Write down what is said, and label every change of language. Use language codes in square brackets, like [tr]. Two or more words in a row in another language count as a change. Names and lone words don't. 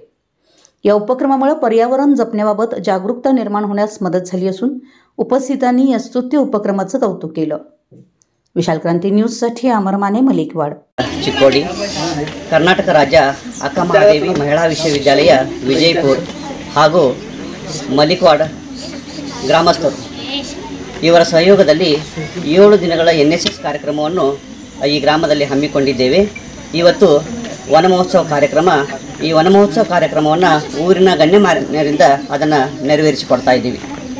[mr] या उपक्रमामुळे पर्यावरण जपण्याबाबत जागरूकता निर्माण होण्यास मदत झाली असून उपस्थितांनी या स्तुत्य उपक्रमाचं कौतुक केलं। विशाल क्रांती न्यूजसाठी अमर माने, मलिकवाड [kn] चिकोडी। कर्नाटक राज्य अक्का महादेवी महिला विश्वविद्यालय ವಿಜಯಪುರ ಹಾಗೂ ಮಲಿಕವಾಡ ಗ್ರಾಮಸ್ಥರು ಇವರ ಸಹಯೋಗದಲ್ಲಿ 7 ದಿನಗಳ NSS ಕಾರ್ಯಕ್ರಮವನ್ನು ಈ ಗ್ರಾಮದಲ್ಲಿ ಹಮ್ಮಿಕೊಂಡಿದ್ದೇವೆ। ಇವತ್ತು ವನ ಮಹೋತ್ಸವ ಕಾರ್ಯಕ್ರಮ, ಈ ವನ ಮಹೋತ್ಸವ ಕಾರ್ಯಕ್ರಮವನ್ನು ಊರಿನ ಗಣ್ಯಮಾನ್ಯರಿಂದ ಅದನ್ನು ನೆರವೇರಿಸಿಕೊಡ್ತಾ ಇದ್ದೀವಿ।